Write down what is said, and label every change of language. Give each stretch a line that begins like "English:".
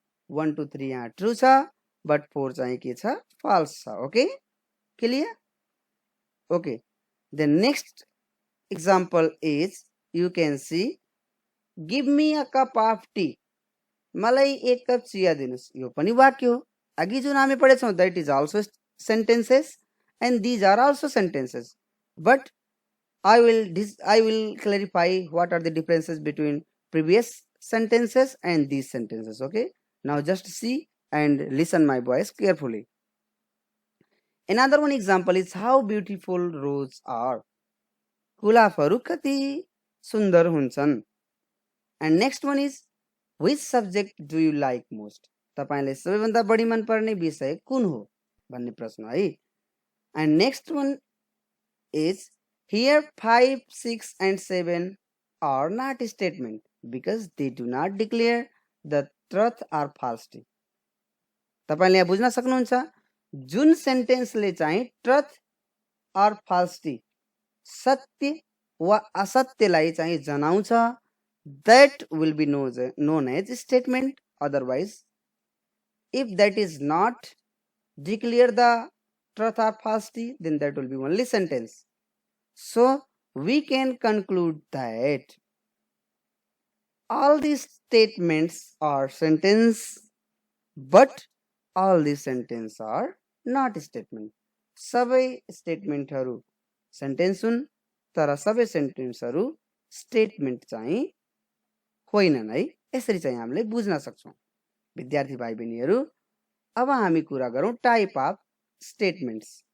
Nepali: 1, 2, 3 यहाँ ट्रू छ
English: but
Nepali: 4 चाहिँ के छ? false छ। Okay, clear?
English: Okay, the next example is, you can see, give me a cup of tea.
Nepali: मलाई 1 कप चिया दिनुस्। यो पनि वाक्य हो। अघि जुन हामी पढेछौं
English: that is also sentences and these are also sentences, but I will clarify what are the differences between previous sentences and these sentences. Okay, now just see and listen my voice carefully. Another one example is, how beautiful roses are.
Nepali: गुलाबहरु कति सुन्दर हुन्छन्।
English: And next one is, which subject do you like most?
Nepali: तपाईले सबैभन्दा बढी मन पर्ने विषय कुन हो भन्ने प्रश्न है।
English: And next one is, here 5, 6 and 7 are not statement because they do not declare the truth or falsity.
Nepali: तपाईले यहाँ बुझ्न सक्नुहुन्छ, जुन सेन्टेन्सले चाहिँ ट्रुथ
English: or falsity,
Nepali: सत्य वा असत्यलाई चाहिँ जनाउँछ,
English: that will be known as statement. Otherwise, if that is not declare the truth or falsity, then that will be only sentence. So we can conclude that all these statements are sentence, but all these sentences are not statement.
Nepali: सबै स्टेटमेन्टहरु sentence हुन्, तर सबै सेन्टेन्सहरु statement चाहिँ होइनन् है। यसरी चाहिँ हामीले बुझ्न सक्छौं। विद्यार्थी भाइ बहिनीहरु, अब हामी कुरा गरौं टाइप अफ स्टेटमेन्ट्स।